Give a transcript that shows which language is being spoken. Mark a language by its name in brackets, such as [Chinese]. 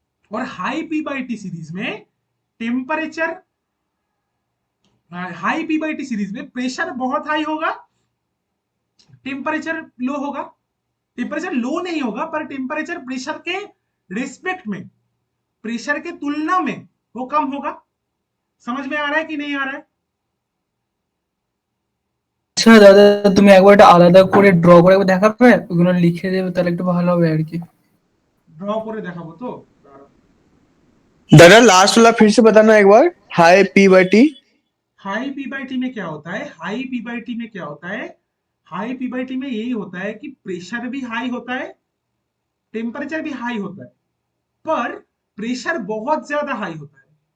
[Hindi] और high P by T series में temperature, high P by T series में pressure बहुत हाई होगा, टेम्परेचर लो होगा। टेम्परेचर लो नहीं होगा पर टेम्परेचर प्रेशर के रिस्पेक्ट में, प्रेशर के तुलना में वो कम होगा। समझ में आ रहा है कि नहीं आ रहा है? [Bangla] আচ্ছা দাদা, তুমি একবার এটা আলাদা করে ড্র করে একবার দেখাবে, ওগুলো লিখে দেবে তাহলে একটু ভালো হবে আর কি। ड्रॉ করে দেখাবো তো। [Hindi] दादा लास्ट वाला फिर से बताना एक बार। High P by T. High P by T में क्या होता है? हाई पी बाई टी में क्या होता है? हाई पी बाई टी में यही होता है कि प्रेशर भी हाई होता है, टेम्परेचर भी हाई होता है, पर प्रेशर बहुत ज्यादा हाई होता है।